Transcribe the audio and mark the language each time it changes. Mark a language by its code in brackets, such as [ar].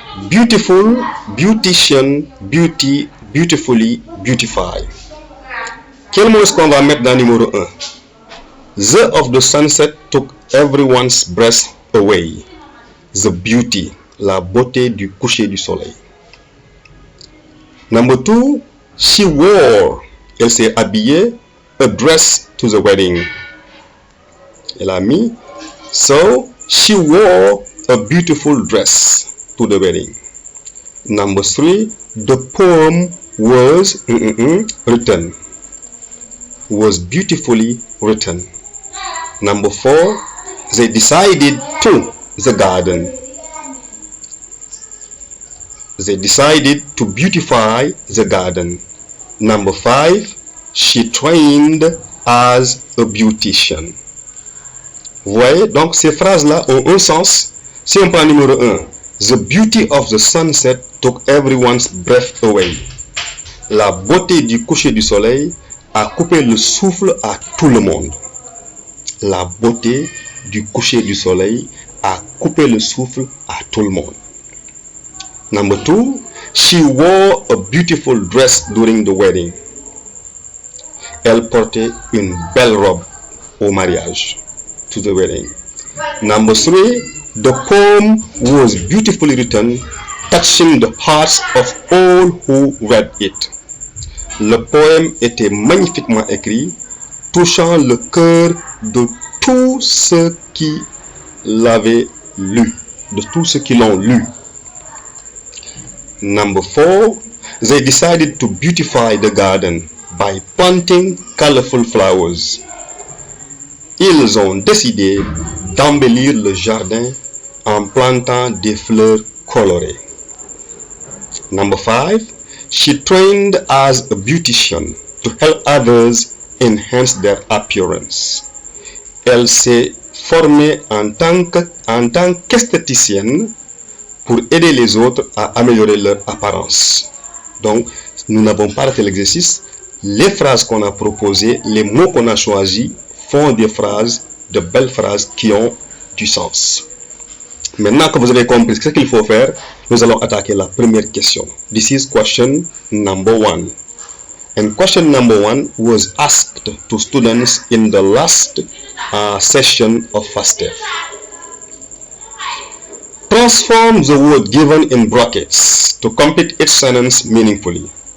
[en] Beautiful, beautician, beauty, beautifully, beautify. [fr] Quel mot est-ce qu'on va mettre dans le numéro 1? [en] The of the sunset took everyone's breath away. The beauty, [fr] la beauté du coucher du soleil. [en] Number 2, she wore, [fr] elle s'est habillée, [en] a dress to the wedding. [fr] Elle a mis, [en] so she wore a beautiful dress to the wedding. Number 3, the poem was written, was beautifully written. Number 4, they decided to the garden. They decided to beautify the garden. Number 5, she trained as a beautician. [fr] Vous voyez, donc ces phrases-là ont un sens. Si on prend numéro 1, [en] the beauty of the sunset took everyone's breath away. [fr] La beauté du coucher du soleil a coupé le souffle à tout le monde. La beauté du coucher du soleil a coupé le souffle à tout le monde. [en] Number 2, she wore a beautiful dress during the wedding. [fr] Elle portait une belle robe au mariage, [en] to the wedding. Number 3, the poem was beautifully written, touching the hearts of all who read it. [fr] Le poème était magnifiquement écrit, touchant le cœur de tous ceux qui l'avaient lu, de tous ceux qui l'ont lu. [en] Number 4, they decided to beautify the garden by planting colorful flowers. [fr] Ils ont décidé d'embellir le jardin en plantant des fleurs colorées. [en] Number 5, she trained as a beautician to help others enhance their appearance. [fr] Elle s'est formée en tant qu'esthéticienne pour aider les autres à améliorer leur apparence. Donc, nous n'avons pas raté l'exercice. Les phrases qu'on a proposées, les mots qu'on a choisis font des phrases, de belles phrases qui ont du sens. Maintenant que vous avez compris ce qu'il faut faire, nous allons attaquer la première question. [en] This is question number 1. And question number 1 was asked to students in the last session of FASTEF. Transform the word given in brackets to complete its sentence meaningfully.